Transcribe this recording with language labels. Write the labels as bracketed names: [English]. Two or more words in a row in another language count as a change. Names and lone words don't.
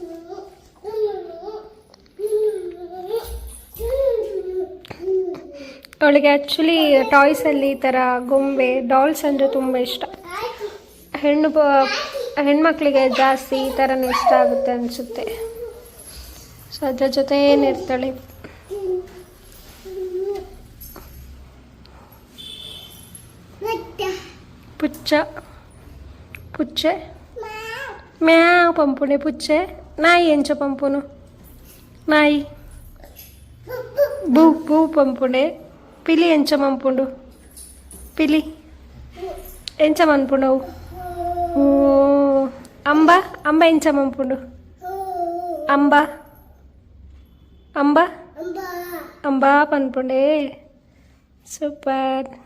[Kannada] ಅವಳಿಗೆ ಆ್ಯಕ್ಚುಲಿ ಟಾಯ್ಸಲ್ಲಿ ಈ ಥರ ಗೊಂಬೆ ಡಾಲ್ಸ್ ಅಂದರೆ ತುಂಬ ಇಷ್ಟ. ಹೆಣ್ಮಕ್ಳಿಗೆ ಜಾಸ್ತಿ ಈ ಥರನೇ ಇಷ್ಟ ಆಗುತ್ತೆ ಅನಿಸುತ್ತೆ. ಸೊ ಅದ್ರ ಜೊತೆ ಏನಿರ್ತಾಳೆ. [Tulu] ಪುಚ್ಚ ಪುಚ್ಚೆ ಮ್ಯಾವ್ ಪಂಪುನೆ ಪುಚ್ಚೆ ನಾಯಿ ಎಂಚ ಪಂಪುನು ನಾಯಿ ಬೂ ಬೂ ಪಂಪುನೆ ಪಿಲಿ ಎಂಚ ಪಂಪುಂಡು ಪಿಲಿ ಎಂಚ ಪಂಪುಂಡವು ಅಂಬ ಅಂಬ ಎಂಚ ಪಂಪುಂಡು ಅಂಬ ಅಂಬ ಅಂಬಾ ಪಂಪುಂಡೆ ಸೂಪರ್.